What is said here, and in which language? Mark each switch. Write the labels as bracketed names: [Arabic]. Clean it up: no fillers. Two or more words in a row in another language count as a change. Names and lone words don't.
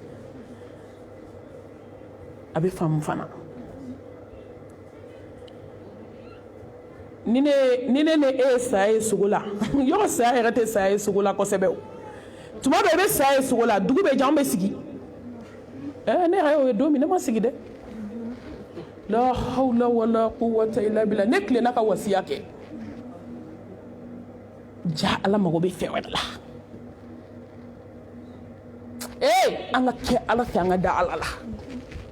[Bambara] a bɛ faamu fana ni ne ni e ye saya ye sogo la yɔrɔ saya yɛrɛ tɛ saya ye sogo la kosɛbɛ o tuma bɛɛ i bɛ saya ye sogo la dugu bɛ jɛ an bɛ sigi ne yɛrɛ y'o ye don min ne ma sigi dɛ [Arabic] لا حول ولا قوة إلا بالله [Bambara] ne tilenna ka wasiya kɛ ja ala mago bɛ fɛn wɛrɛ la an ka kɛ ala fɛ an ka da ala la